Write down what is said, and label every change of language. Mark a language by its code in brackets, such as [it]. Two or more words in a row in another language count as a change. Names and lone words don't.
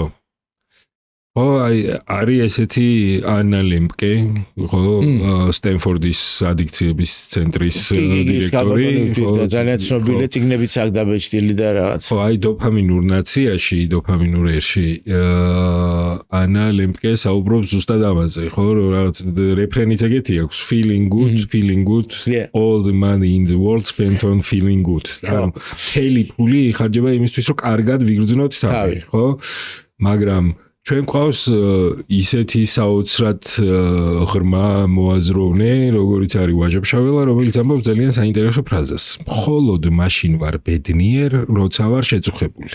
[ka] ხო, არის ესეთი ანა ლემპკე, ხო, სტენფორდის ადიქციების ცენტრის დირექტორი, ხო, ძალიან ცნობილი წიგნებიც აქვს დაბეჭდილი და რაღაც. ხო, აი დოპამინურ ნაციაში, დოპამინურ ერში ანა ლემპკე საუბრობს ზუსტად ამაზე, ხო, რაღაც რეფრენიც ეგეთი აქვს, [en] feeling good, all the money in the world spent on feeling good. [ka] ანუ მთელი ფული იხარჯება იმისთვის, რომ კარგად ვიგრძნოთ თავი, ხო? მაგრამ ჩვენ გვყავს ისეთი საოცრად ღრმა მოაზროვნე, როგორიც არის ვაჟა-ფშაველა, რომელიც ამბობს ძალიან საინტერესო ფრაზას. მხოლოდ მაშინ ვარ ბედნიერ, როცა ვარ შეწუხებული.